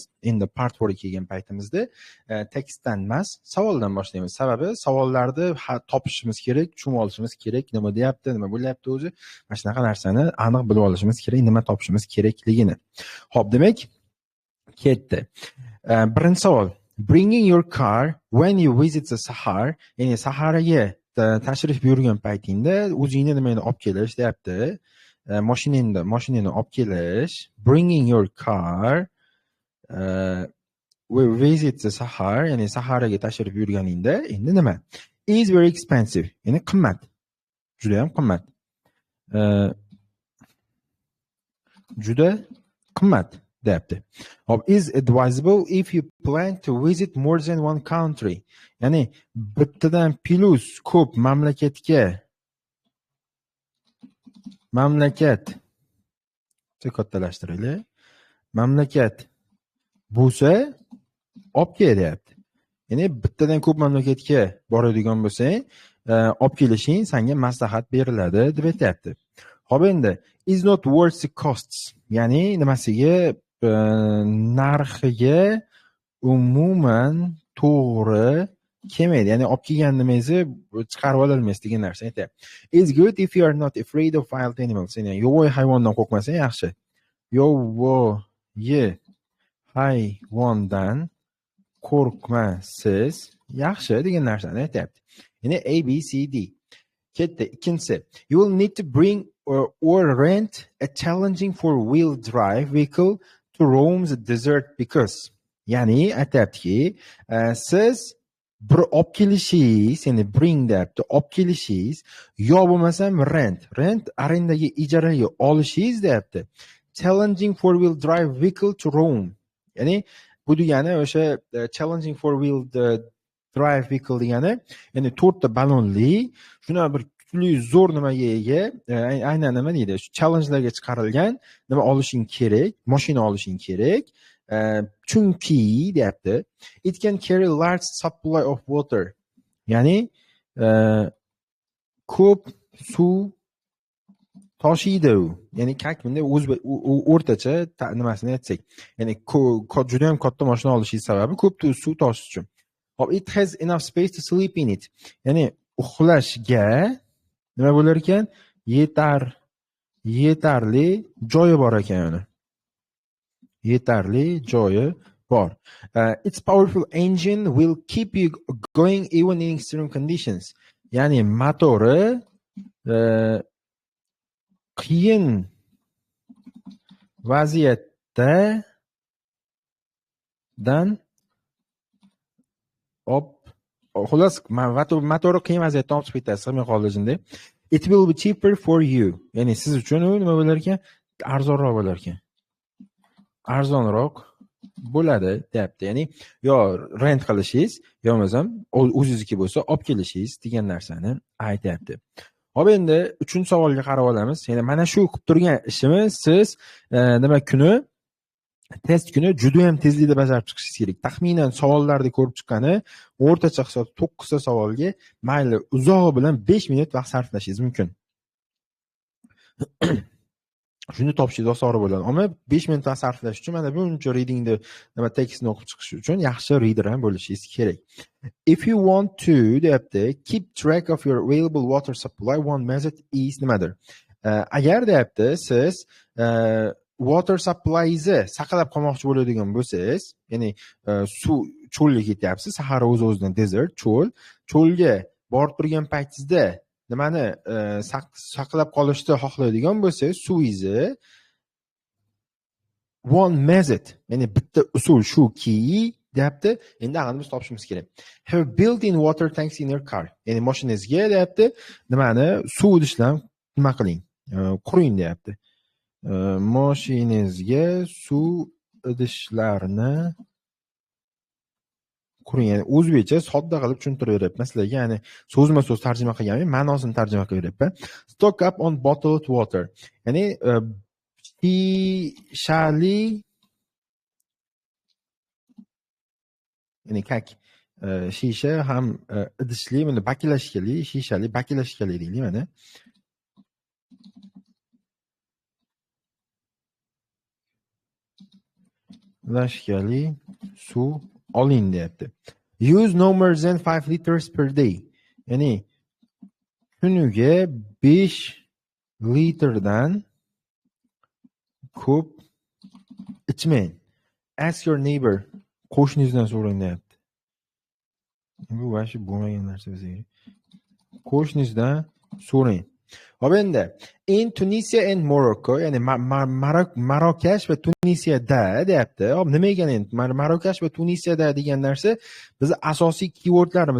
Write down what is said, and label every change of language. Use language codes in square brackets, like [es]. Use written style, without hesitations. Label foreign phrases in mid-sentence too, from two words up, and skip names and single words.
[uz] Endi part 4 ga kelgan paytimizda tekstdan emas, savoldan boshlaymiz. Sababi savollarni topishimiz kerak, tushunib olishimiz kerak, nima deyapti, nima bo'lyapti o'zi. Mana shunaqa narsani aniq bilib olishimiz kerak, nima topishimiz kerakligini. Xo'p, demak, ketdi. Birinchi savol. [en] Bringing your car when you visit the Sahara, [uz] ya'ni Saharaga tashrif buyurgan paytingda o'zingni nimani olib kelish deyapti. Mashinangni olib kelish. [en] Bringing your car we visit the Sahara, [uz] ya'ni Saharaga tashrif buyurganingda endi nima? [en] Is very expensive, [uz] ya'ni qimmat. Juda ham qimmat. Juda qimmat deyapti. Hop, [en] is advisable if you plan to visit more than one country. [uz] Ya'ni bittadan plus ko'p mamlakat kattalashtiraylik. Mamlakat bo'lsa olib kel deyapti. Ya'ni bittadan ko'p mamlakatga boradigan bo'lsang, olib kelishing senga maslahat beriladi deb aytayapti. Xo'p, endi [en] is not worth the costs. [uz] Ya'ni nimasiga, narxiga umuman to'g'ri kelmaydi. Ya'ni olib kelgan nimangizni chiqarib ololmaysiz degan narsa aytayapti. [en] Is good if you are not afraid of wild animals. [uz] Ya'ni yovvoyi hayvondan qo'rqmasang yaxshi. Yovvoyi hayvondan qo'rqmasiz yaxshi degan narsani aytayapti. Ya'ni A, B, C, D. Ketdi. Ikkinchisi. [en] You will need to bring or rent a challenging four-wheel drive vehicle to roam the desert because. [uz] Ya'ni aytayaptiki, siz bir olib kelishingiz, ya'ni bring deyapti, olib kelishingiz yo bo'lmasam rent arendaga ijaraga olishingiz deyapti. [en] Challenging four-wheel drive vehicle to roam. [uz] Ya'ni bu degani o'sha [en] challenging four-wheel drive vehicle [uz] degani, ya'ni 4 ta ballonli, shuna bir kuchli zo'r nimaga ega, aynan nima deydi, shu challengelarga chiqarilgan nima olishing kerak, mashina olishing kerak. Chunki deyapti, [en] it can carry large supply of water. [uz] Ya'ni ko'p suv toshiydi u. Ya'ni bunday o'rtacha nimasini aytsak, ya'ni juda ham katta mashina olishingiz sababi ko'p suv toshish uchun. Hop, [en] it has enough space to sleep in it. [uz] Ya'ni uxlashga nima bo'lar ekan? Yetarli joyi bor ekan uni. Yetarli joyi bor. [en] Its powerful engine will keep you going even in extreme conditions. [uz] Ya'ni motori qiyin vaziyatdan xullas motori qiyin vaziyatdan olib chiqib ketasiz qolishinde. [en] It will be cheaper for you. [uz] Ya'ni siz uchun u nima bo'lar ekan? Arzonroq bo'lar ekan. Arzonroq bo'ladi deyapti. Ya'ni yo rent qilishingiz, yo bo'lmasam o'zingizniki bo'lsa olib kelishingiz degan narsani aytayapti. Hop, endi 3-savolga qarab olamiz. Ya'ni mana shu qilib turgan ishimiz siz nima kuni, test kuni juda ham tezlikda bajarib chiqishingiz kerak. Taxminan savollarni ko'rib chiqqani o'rtacha hisob 9 ta savolga mayli uzog'i bilan 5 minut vaqt sarflashingiz mumkin. Shuni topishingiz oson bo'ladi. Ammo 5 minut vaqt sarflash uchun mana buncha readingni nima tekstni o'qib chiqish uchun yaxshi reader ham bo'lishingiz kerak. [en] If you want to deyapti, keep track of your available water supply, one method is nimadir? [uz] agar deyapti siz [en] water supply'ni [uz] saqlab qolmoqchi bo'ladigan bo'lsangiz, ya'ni suv cho'lga ketyapsiz, Sahara o'z-o'zidan desert, cho'lga borib turgan paytingizda nimani saqlab qolishni xohlaydigan bo'lsangiz, suvingizni [en] one method, [uz] ya'ni bitta usul shuki deyapti. Endi aniq biz topishimiz kerak. [en] Have built-in water tanks in your car. [uz] Ya'ni mashinangizga deyapti, nimani suv idishdan nima qiling, quring deyapti. Mashinangizga suv idishlarni quring. Ya'ni o'zbekcha sodda qilib tushuntiraveryapman sizlarga. Ya'ni so'zma-so'z tarjima qilganim, ma'nosini tarjima qilaveryapman. [en] Stock up on bottled water. [uz] Ya'ni shishali, ya'ni kak shisha ham idishli, mana baklashkali, shishali, baklashkali deylik mana. Lashkali suv oling deyapti. [en] Use no more than 5 liters per day. [uz] Ya'ni kuniga 5 litrdan ko'p ichmang. [en] Ask your neighbor. [uz] Qo'shningizdan so'rang deyapti. Bu vashi bo'lmagan narsa bizga. Qo'shningizdan so'rang. Hop endi [en] in Tunisia and Morocco, [uz] ya'ni Marokash va Tunisiyada deyapti. Hop nima ekan endi Marokash va Tunisiyada degan narsa biz asosiy keywordlarimiz.